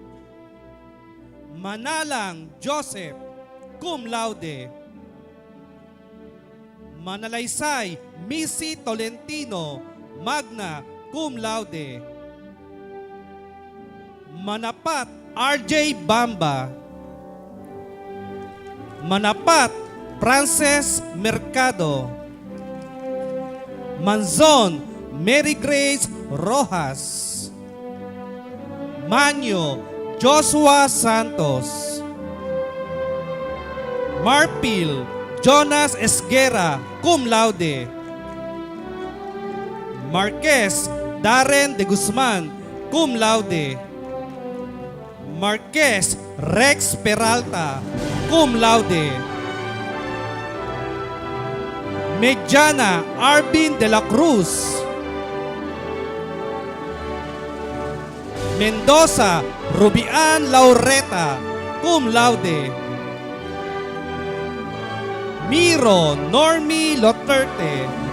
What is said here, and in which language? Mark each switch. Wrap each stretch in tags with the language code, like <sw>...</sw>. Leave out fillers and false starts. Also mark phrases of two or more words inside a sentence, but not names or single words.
<tl>Manalang Joseph,</tl> <la>cum laude.</la> <tl>Manalaysay Missy Tolentino,</tl> <la>magna, cum laude.</la> <tl>Manapat RJ Bamba. Manapat Frances Mercado. Manzon Mary Grace Rojas. Manyo Joshua Santos. Marpil Jonas Esguera,</tl> <la>cum laude.</la> <tl>Marquez Darren de Guzman,</tl> <la>cum laude.</la> <tl>Marquez Rex Peralta,</tl> <la>cum laude.</la> <tl>Mediana Arvin de la Cruz. Mendoza Rubian Laureta,</tl> <la>cum laude.</la> <tl>Miro Normi Loterte.</tl>